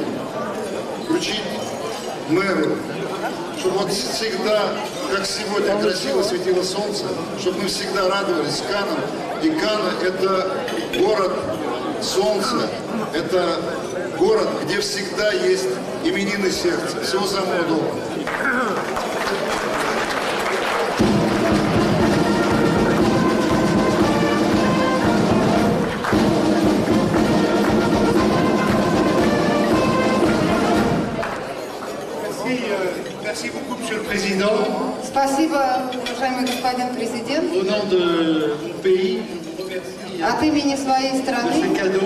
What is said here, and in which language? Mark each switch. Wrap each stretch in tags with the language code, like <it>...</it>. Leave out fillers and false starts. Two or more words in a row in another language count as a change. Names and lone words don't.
<ru>Вручить мэру, чтобы вот всегда, как сегодня, красиво светило солнце, чтобы мы всегда радовались Каннам. И Канны – это город солнца, это город, где всегда есть именины сердца. Всего самого доброго.</ru> <fr>Merci beaucoup, Monsieur le Président.</fr> <ru>Спасибо, уважаемый господин президент.</ru> <fr>Au nom de mon pays,</fr> <ru>От имени своей</ru> <fr>ce</fr> <ru>страны</ru> <fr>cadeau.</fr>